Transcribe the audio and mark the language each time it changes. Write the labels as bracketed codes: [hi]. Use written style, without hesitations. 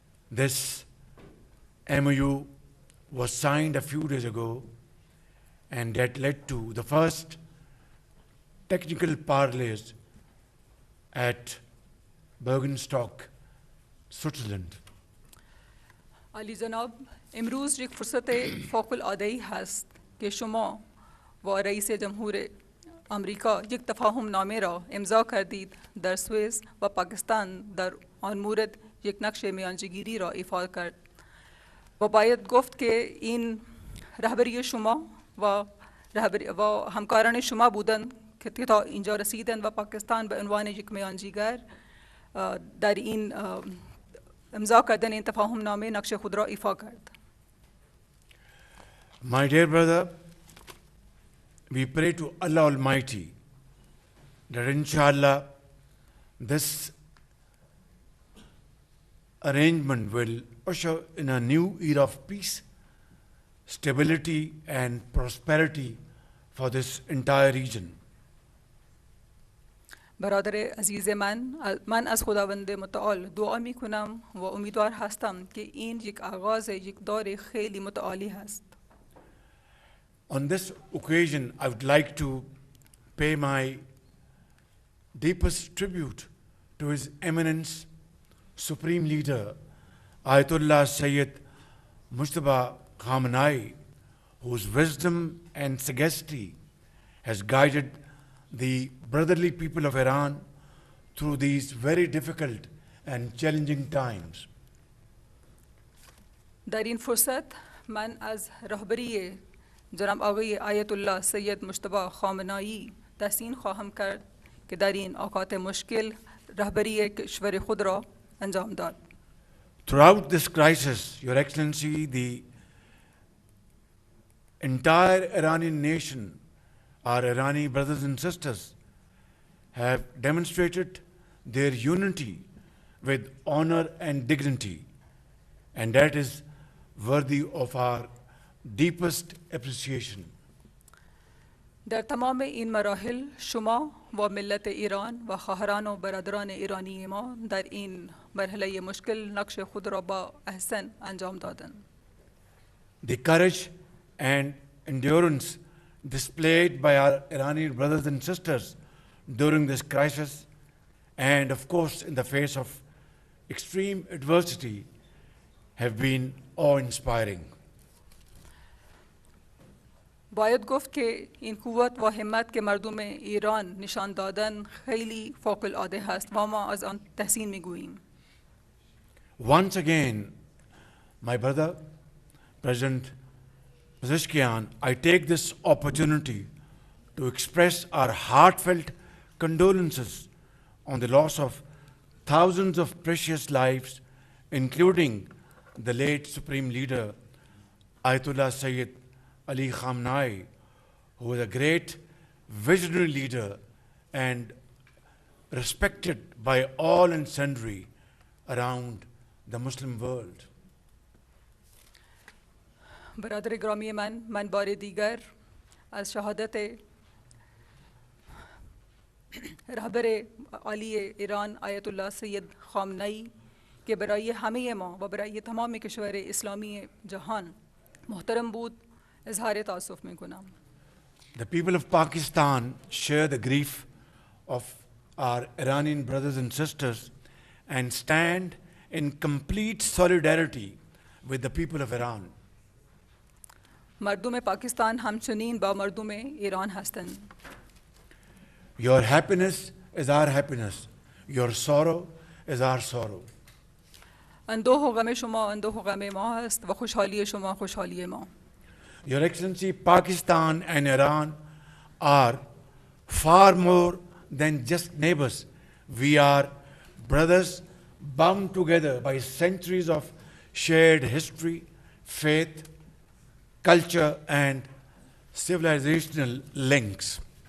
[en] this MOU was signed a few days ago, and that led to the first technical parleys at Bergenstock, Switzerland. [fa] عالی جناب، امروز یک فرصت فوق العاده‌ای هست که شما و رئیس جمهور آمریکا یک تفاهم نامه را امضا کردید در سوئیس و پاکستان در آن مورد یک نقش میانجیگیری را ایفا کرد و باید گفت که این رهبری شما و همکاران شما بودند که تا اینجا رسیدند و پاکستان به عنوان یک میانجیگر در این امضا کردن این تفاهم نامه نقش خود را ایفا کرد. [en] My dear brother, we pray to Allah Almighty that inshallah this arrangement will usher in a new era of peace, stability and prosperity for this entire region. [fa] برادر عزیز من از خداوند متعال دعا می کنم و امیدوار هستم که این یک آغاز یک دور خیلی متعالی هست. [en] On this occasion, I would like to pay my deepest tribute to His Eminence, Supreme Leader, Ayatollah Sayyid Mujtaba Khamenei, whose wisdom and sagacity has guided the brotherly people of Iran through these very difficult and challenging times. [fa] در این فرصت من از رهبری جناب آقای آیت الله سید مجتبی خامنه‌ای تحسین خواهم کرد که در این اوقات مشکل رهبری کشور خود را انجام داد. [en] Throughout this crisis, Your Excellency, the entire Iranian nation, our Irani brothers and sisters, have demonstrated their unity with honor and dignity, and that is worthy of our deepest appreciation. [fa] در تمام این مراحل شما و ملت ایران و خواهران و برادران ایرانی ما در این مرحله مشکل نقش خود را با احسن انجام دادند. [en] The courage and endurance displayed by our Iranian brothers and sisters during this crisis, and of course in the face of extreme adversity, have been awe-inspiring. [fa] باید گفت که این قوت و همت که مردم ایران نشان دادن خیلی فوق العاده هست و ما از آن تحسین میگوییم. [en] Once again, my brother, President Pezeshkian, I take this opportunity to express our heartfelt condolences on the loss of thousands of precious lives, including the late Supreme Leader, Ayatollah Sayyid Ali Khamenei, who was a great visionary leader and respected by all and sundry around the Muslim world. [fa] برادر گرامی من بار دیگر از شهادت رهبر عالی ایران آیت الله سید خامنه‌ای که برای همه ما و برای تمام کشور اسلامی جهان محترم بود اظهار تأسف میکنم. [en] The people of Pakistan share the grief of our Iranian brothers and sisters and stand in complete solidarity with the people of Iran. [fa] مردم پاکستان همچنین با مردم ایران هستند. [en] Your happiness is our happiness. Your sorrow is our sorrow. [fa] اندوه و غم شما اندوه و غم ما است و خوشحالی شما خوشحالی ما. [en] Your Excellency, Pakistan and Iran are far more than just neighbors. We are brothers bound together by centuries of shared history, faith, culture, and civilizational links.